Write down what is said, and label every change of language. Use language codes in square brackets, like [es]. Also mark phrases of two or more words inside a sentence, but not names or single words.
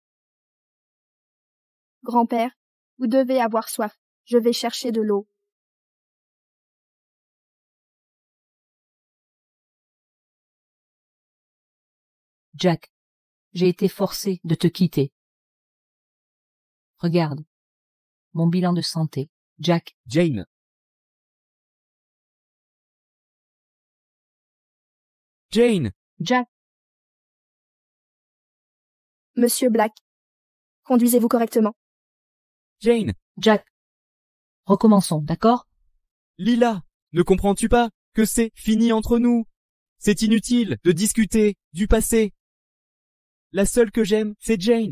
[fr] Grand-père, vous devez avoir soif, je vais chercher de l'eau. Jack, j'ai été forcé de te quitter. Regarde, mon bilan de santé. Jack, Jane. Jane. Jack, Monsieur Black, conduisez-vous correctement. Jane. Jack. Recommençons, d'accord? Lila, ne comprends-tu pas que c'est fini entre nous? C'est inutile de discuter du passé. La seule que j'aime, c'est Jane.